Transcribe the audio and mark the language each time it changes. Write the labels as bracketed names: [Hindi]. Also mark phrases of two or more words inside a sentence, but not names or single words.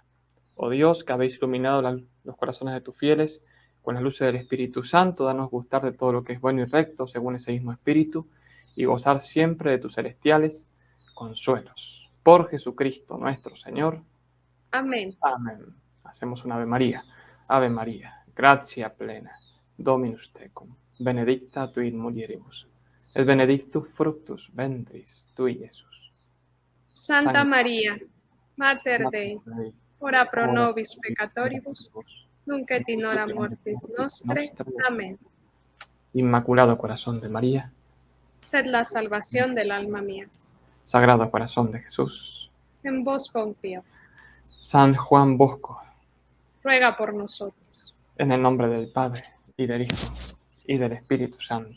[Spanish] Oh Dios, que habéis iluminado los corazones de tus fieles con las luces del Espíritu Santo, danos gustar de todo lo que es bueno y recto según ese mismo Espíritu y gozar siempre de tus celestiales consuelos. Por Jesucristo nuestro Señor. Amén. Amén. Hacemos un Ave María. [Latin] Ave María, gratia plena, Dominus tecum, benedicta tu in mulieribus, et benedictus fructus ventris tui, Iesus. Santa María, Mater Dei, Dei, ora pro ora nobis peccatoribus, nunc et in hora mortis nostre. [Spanish] Amén. Inmaculado Corazón de María, Sed la salvación del alma mía. Sagrado Corazón de Jesús, En vos confío. San Juan Bosco, Ruega por nosotros. en el nombre del Padre, y del Hijo, y del Espíritu Santo.